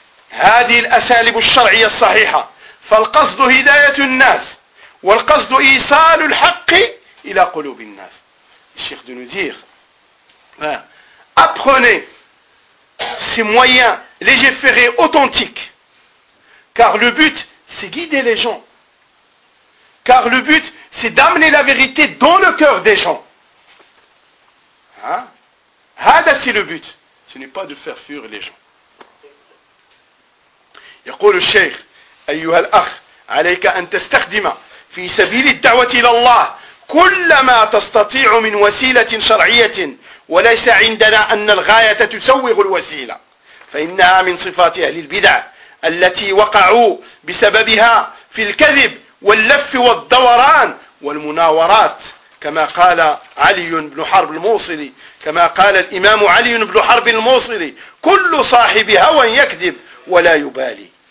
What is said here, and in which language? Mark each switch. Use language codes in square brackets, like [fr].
[ar] هذه الأساليب الشرعية الصحيحة فالقصد هداية الناس والقصد إيصال الحق إلى قلوب الناس. [fr] الشيخ de nous dire, hein, apprenez ces moyens légiférés authentiques, car le but c'est guider les gens, car le but c'est d'amener la vérité dans le cœur des gens. هذا c'est le but, ce n'est pas de faire fuir les gens. [ar] يقول الشيخ أيها الأخ عليك أن تستخدم في سبيل الدعوة إلى الله كل ما تستطيع من وسيلة شرعية وليس عندنا أن الغاية تسوغ الوسيلة فإنها من صفات أهل البدع التي وقعوا بسببها في الكذب واللف والدوران والمناورات كما قال علي بن حرب الموصلي كما قال الإمام علي بن حرب الموصلي كل صاحب هوى يكذب ولا يبالي.